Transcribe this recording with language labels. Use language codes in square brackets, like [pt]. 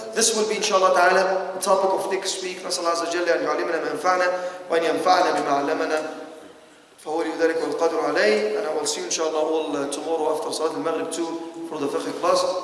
[en] This will be inshallah ta'ala the topic of next week. [ar] نسأل الله عز وجل أن يعلمنا ما ينفعنا وأن ينفعنا بما علمنا فهو لي ذلك والقدر عليه. [en] And I will see you inshallah all tomorrow after Salat al-Maghrib too for the fiqh class.